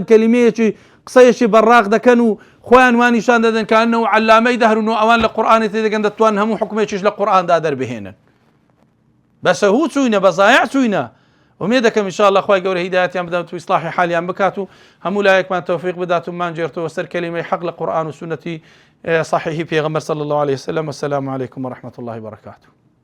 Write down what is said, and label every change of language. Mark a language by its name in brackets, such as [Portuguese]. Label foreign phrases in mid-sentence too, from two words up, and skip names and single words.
[Central Kurdish] کەلیمەیەکی قسەیەکی بەڕاق دەکەن و خۆیان وانیشان دەدەن کە ئەنەو عەلامەی دەهرن و ئەوان لە قورئانی تێدەگەن دەتوانن هەموو حکمێکیش لە قورئاندا دەربهێنن بە سەهوو چووینە بە زایع چووینە ومێ دەکەم [Arabic] ئینشاء الله [Central Kurdish] خوای گەورە هیدایەتیان بدات و ئیسلاحی حالیان بکات و هەموو لایەکمان تەوفیق بدات و مانجێرتەوە سەر کەلیمەی حەق لە قورئان و سونەتی صحیحی پێغەمبەر [Arabic] صلی الله عليه وسلم والسلام عليكم ورحمة الله وبركاته